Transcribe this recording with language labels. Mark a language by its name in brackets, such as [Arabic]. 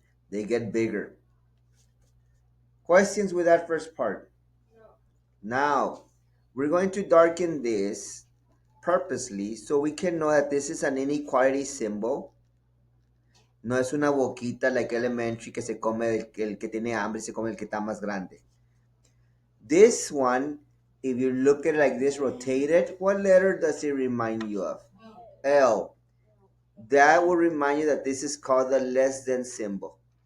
[English] They get bigger. Questions with that first part? Now, we're going to darken this purposely so we can know that this is an inequality symbol. [Spanish] No es una boquita [English] like elementary [Spanish] que se come el que tiene hambre, se come el que está más grande. [English] This one, if you look at it like this, rotated, what letter does it remind you of? L. That will remind you that this is called the less than symbol.